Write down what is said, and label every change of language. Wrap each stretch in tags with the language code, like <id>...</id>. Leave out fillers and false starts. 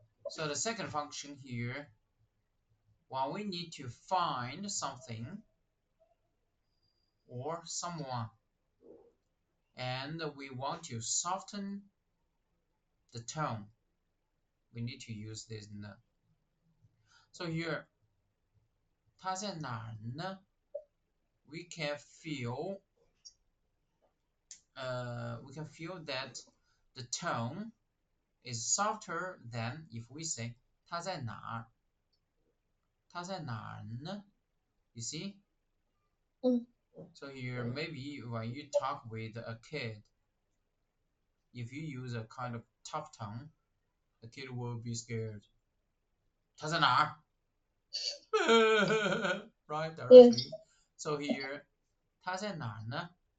<en>So the second function here, when we need to find something or someone, and we want to soften the tone, we need to use this ne. So here,</en> <zh>他在哪儿呢?</zh> <en>We can feel, that the tone is softer than if we say</en> <zh>他在哪儿? 他在哪儿呢?</zh> <en>You see? 嗯 So here, maybe when you talk with a kid, if you use a kind of tough tone, the kid will be scared.</en> <zh>他在哪儿?</zh> <en>Right, yes directly. So here,</en> <zh>他在哪儿呢?</zh>